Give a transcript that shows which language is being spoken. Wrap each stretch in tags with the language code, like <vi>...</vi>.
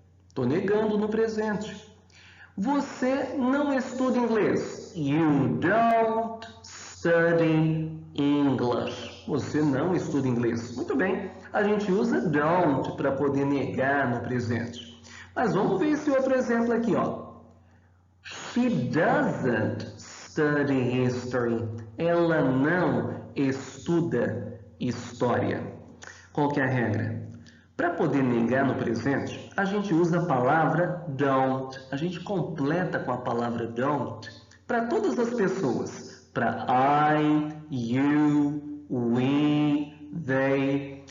<pt>Estou negando no presente. Você não estuda inglês.</pt> <en>You don't study English.</en> <pt>Você não estuda inglês. Muito bem, a gente usa don't para poder negar no presente. Mas vamos ver esse outro exemplo aqui, ó.</pt> <en>She doesn't study history.</en> <pt>Ela não estuda história. Qual que é a regra? Para poder negar no presente, a gente usa a palavra don't. A gente completa com a palavra don't para todas as pessoas. Para I, you, we, they.</pt>